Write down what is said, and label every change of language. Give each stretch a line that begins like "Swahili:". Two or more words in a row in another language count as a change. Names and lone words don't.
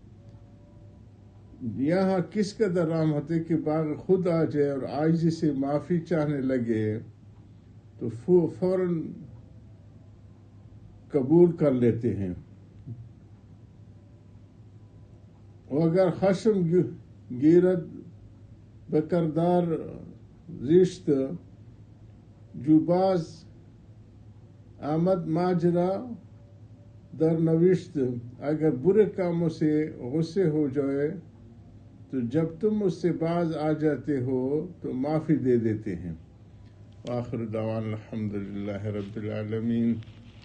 Urdu: یہاں کس قدر رحمت ہے کہ باغی خود آ جائے اور عاجزی سے معافی چاہنے لگے تو فوراً قبول کر لیتے ہیں۔
Persian: اور اگر خشم گیرد بکردار زیشت، جو باز آمد ماجرا در نوشت،
Urdu: اگر برے کاموں سے غصے ہو جائے تو جب تم اس سے باز آ جاتے ہو تو معافی دے دیتے ہیں۔
Arabic: وآخر دعوانا الحمدللہ رب العالمین۔